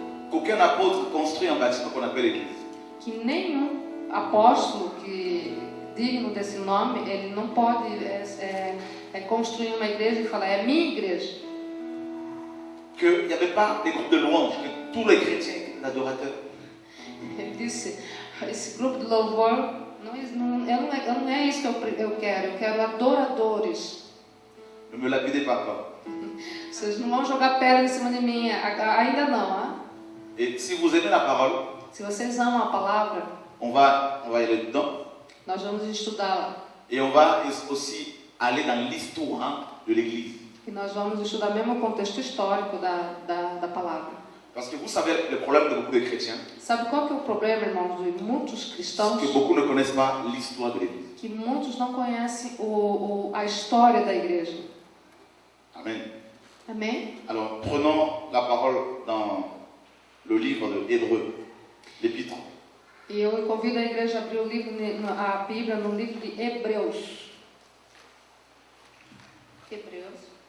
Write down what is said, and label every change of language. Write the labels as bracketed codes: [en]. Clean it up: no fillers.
[fr] Qu'aucun apôtre construit un bâtiment qu'on appelle l'église. [pt] Que nenhum apóstolo que digno desse nome, ele não pode construir uma igreja e falar, é minha igreja. [fr] Qu'il n'y avait pas des groupes de louanges, que tous les chrétiens étaient adorateurs. [pt] Ele disse, esse grupo de louvor, não é isso que eu quero adoradores. [fr] Ne me lapidez pas. [pt] Vocês não vão jogar pedra em cima de mim, ainda não. Hein? [fr] Et si vous aimez la parole, [pt] Se vocês amam a palavra, [fr] on va y aller dedans. [pt] nós vamos estudá-la. [fr] Et on va aussi aller dans l'histoire de l'église. [pt] E nós vamos estudar mesmo o contexto histórico da palavra. [fr] Parce que vous savez le problème de beaucoup de chrétiens, [pt] Sabe qual que é o problema, irmãos, de muitos cristãos? [fr] que beaucoup ne connaissent pas l'histoire de l'église. [pt] Que muitos não conhecem a história da igreja. [fr] Amen. [pt] Amém? [fr] Alors prenons la parole dans le livre de Hébreux, l'épître. [pt] E eu convido a igreja a abrir o livro, a Bíblia no livro de Hebreus. Hebreus.